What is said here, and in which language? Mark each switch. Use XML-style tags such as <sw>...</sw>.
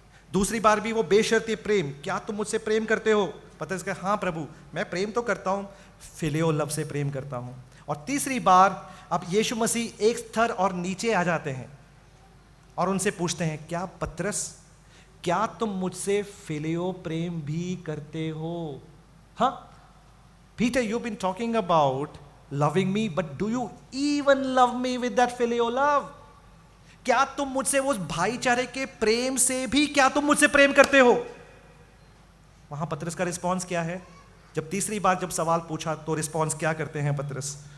<hi>दूसरी बार भी वो बेशर्तीय प्रेम, क्या तुम मुझसे प्रेम करते हो? पतरस कहा हाँ प्रभु, मैं प्रेम तो करता हूं, फिलियो लव से प्रेम करता हूं। और तीसरी बार अब यीशु मसीह एक स्तर और नीचे आ जाते हैं और उनसे पूछते हैं, क्या पतरस, क्या तुम मुझसे फिलियो प्रेम भी करते हो?</hi> <en>हाँ, Peter, you've been talking about loving me, but do you even love me with that filial love?</en> <hi>क्या तुम मुझसे उस भाईचारे के प्रेम से भी, क्या तुम मुझसे प्रेम करते हो? वहां पतरस का रिस्पॉन्स क्या है? जब तीसरी बार जब सवाल पूछा तो रिस्पॉन्स क्या करते हैं पतरस?</hi>